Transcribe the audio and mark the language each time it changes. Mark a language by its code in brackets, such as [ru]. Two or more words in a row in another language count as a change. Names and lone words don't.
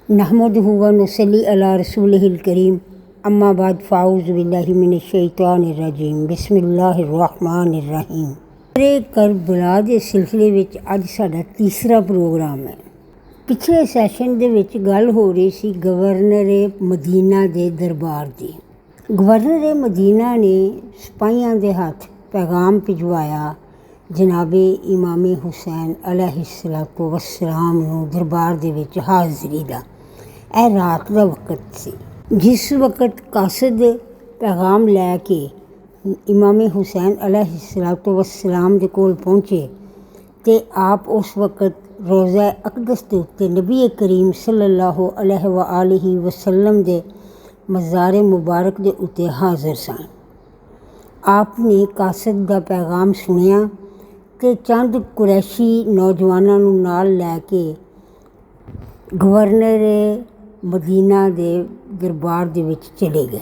[ar] نَحْمَدُهُ وَنُصَلِّي عَلَى رَسُولِهِ الْكَرِيمِ أَمَّا بَعْدُ فَأَعُوذُ بِاللهِ مِنَ الشَّيْطَانِ الرَّجِيمِ بِسْمِ اللهِ الرَّحْمَٰنِ الرَّحِيمِ. [pa] کربلا کے سلسلے وچ اج ساڈا تیسرا پروگرام ہے. پچھلے سیشن دے وچ گل ہو رہی سی گورنر مدینہ کے دربار کی. گورنر مدینہ نے سپاہیوں کے ہتھ پیغام بھجوایا جنابِ امام حسین [ar] عَلَيْهِ الصَّلَاةُ وَالسَّلَامُ [pa] نوں دربار دے وچ حاضری دا. یہ رات کا وقت سی جس وقت قاصد پیغام لے کے امام حسین [ar] عَلَيْهِ الصَّلَاةُ وَالسَّلَامُ [pa] دے کول پہنچے تو آپ اس وقت روضہ اقدس کے اتے نبی کریم [ar] صَلَّى اللهُ عَلَيْهِ وَسَلَّمَ [pa] دے مزار مبارک کے اتے حاضر سن. آپ نے قاصد کا پیغام سنیا تو چند قریشی نوجواناں نوں نال لے کے گورنر مدینہ کے دربار دے وچ چلے گئے.